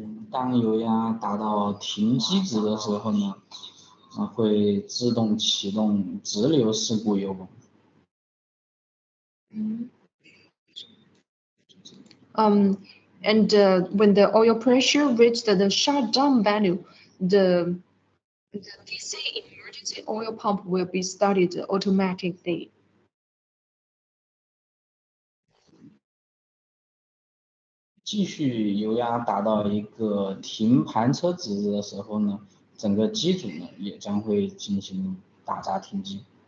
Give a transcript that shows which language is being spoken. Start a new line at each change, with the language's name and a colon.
Chinese: 当油压达到停机值的时候呢，会自动启动直流事故油泵。
English: And when the oil pressure reached the shutdown value, the DC emergency oil pump will be started automatically.
Chinese: 继续油压达到一个停盘车值的时候呢，整个机组呢也将会进行打闸停机。